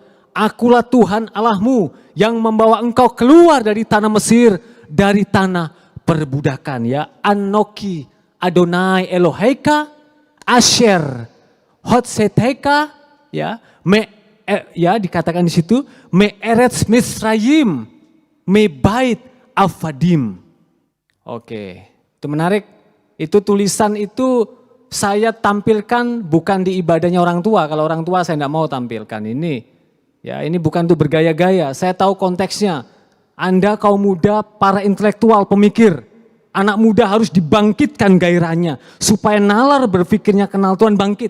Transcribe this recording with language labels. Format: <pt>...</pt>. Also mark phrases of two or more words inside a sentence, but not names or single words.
<id>Akulah Tuhan Allahmu yang membawa engkau keluar dari tanah Mesir, dari tanah perbudakan ya.</id> <he>אָנֹכִי אֲדֹנָי אֱלֹהֶיךָ אֲשֶׁר הוֹצֵאתִיךָ ya.</he> <id>Ya dikatakan di situ</id> <he>מֵ אֶרֶץ מִצְרַיִם מִ בֵּית עֲבָדִים.</he> <id>Oke, itu menarik. Itu tulisan itu saya tampilkan bukan di ibadahnya orang tua. Kalau orang tua saya tidak mau tampilkan ini. Ya, ini bukan untuk bergaya-gaya. Saya tahu konteksnya. Anda kaum muda, para intelektual, pemikir, anak muda harus dibangkitkan gairahnya supaya nalar berpikirnya kenal Tuhan bangkit.</id>